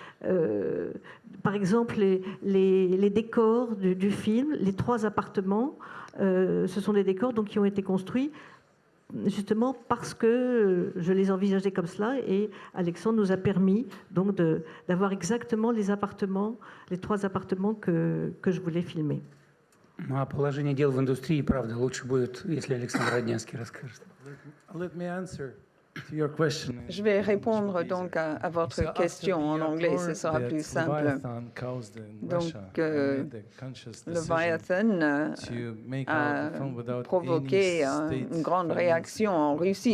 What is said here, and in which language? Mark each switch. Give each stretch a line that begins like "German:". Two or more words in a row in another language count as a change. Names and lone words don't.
French: Par exemple, les décors du film, les 3 appartements, ce sont des décors donc, qui ont été construits justement parce que je les envisageais comme cela et Alexandre nous a permis donc d'avoir exactement les 3 appartements que je voulais filmer.
Russian: А положение дел в индустрии, правда, лучше будет, если Александр Роднянский расскажет.
French: Je vais répondre donc à votre question en anglais, ce sera plus simple. Donc, Leviathan a provoqué une grande réaction en Russie.